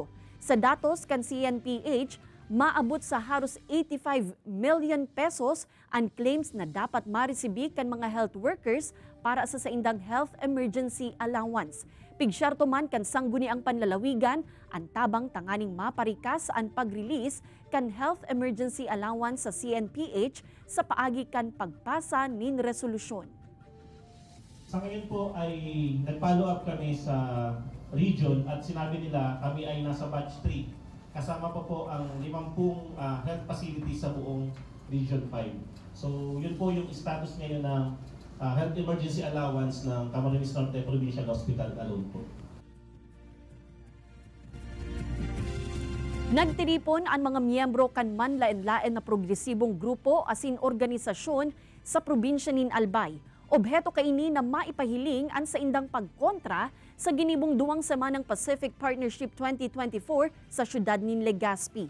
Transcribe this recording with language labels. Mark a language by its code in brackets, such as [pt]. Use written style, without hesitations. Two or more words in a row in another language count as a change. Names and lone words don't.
[bik] Sa datos kan CNPH, maabot sa halos 85 million pesos ang claims na dapat maresibi kan mga [en] health workers [bik] para sa saindang [en] health emergency allowance. [bik] Pigsyarto man kan sangguniang panlalawigan, ang tabang tanganing maparikas ang pag-release kan [en] health emergency allowance [bik] sa CNPH sa paagi kan pagpasa nin resolusyon. [tl] Sa ngayon po ay nag-follow up kami sa region at sinabi nila kami ay nasa batch 3. Kasama po ang 50 health facilities sa buong Region 5. So yun po yung status ngayon ng [en] health emergency allowance [tl] ng Camarines Norte Provincial Hospital alone po. [bik] Nagtiripon ang mga miyembro kan manlain-lain na progresibong grupo asin organisasyon sa probinsya nin Albay Obheto kaini na maipahiling an sa indang pagkontra sa ginibong 2 semanang Pacific Partnership 2024 sa syudad nin Legazpi.